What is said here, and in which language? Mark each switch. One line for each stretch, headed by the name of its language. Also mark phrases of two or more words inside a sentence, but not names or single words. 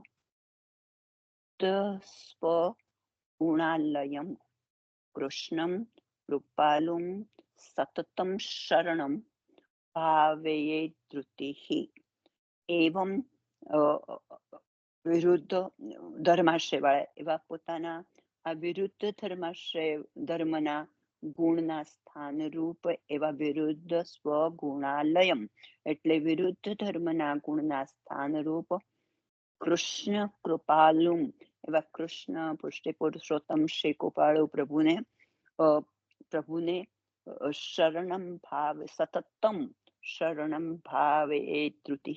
Sanskrit: स्वगुणालयं कृष्णं कृपालुं सततं शरणं भावयेत् धृतिः.
Gujarati: एवं વિરુદ્ધ ધર્માશ્રયવાળા એવા પોતાના આ વિરુદ્ધ ધર્મના ગુણના સ્થાનરૂપ એવા વિરુદ્ધ સ્વગુણાલયમ એટલે વિરુદ્ધ ધર્મના ગુણના સ્થાનરૂપ કૃષ્ણ કૃપાલુ એવા કૃષ્ણ પુષ્ટિ પુરુષોત્તમ શ્રી કૃપાળુ પ્રભુને
Sanskrit: શરણમ ભાવ સતતમ શરણમ ભાવે ધૃતિ.